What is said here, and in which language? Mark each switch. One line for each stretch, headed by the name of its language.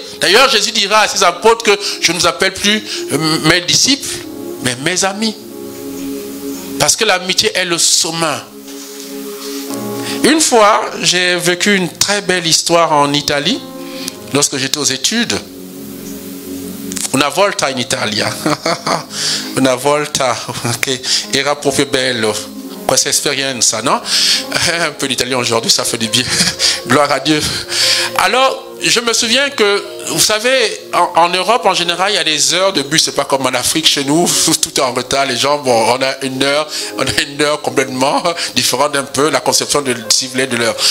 French: D'ailleurs, Jésus dira à ses apôtres que je ne vous appelle plus mes disciples, mais mes amis. Parce que l'amitié est le sommet. Une fois, j'ai vécu une très belle histoire en Italie, lorsque j'étais aux études.
Italian: Una volta in Italia. Una volta, che era proprio bello. Questa esperienza, non?
French: Un peu d'italien aujourd'hui, ça fait du bien. Gloire à Dieu. Alors, je me souviens que, vous savez, en Europe, en général, il y a des heures de bus. C'est pas comme en Afrique, chez nous, tout est en retard. Les gens, bon, on a une heure complètement différente d'un peu, la conception de l'heure.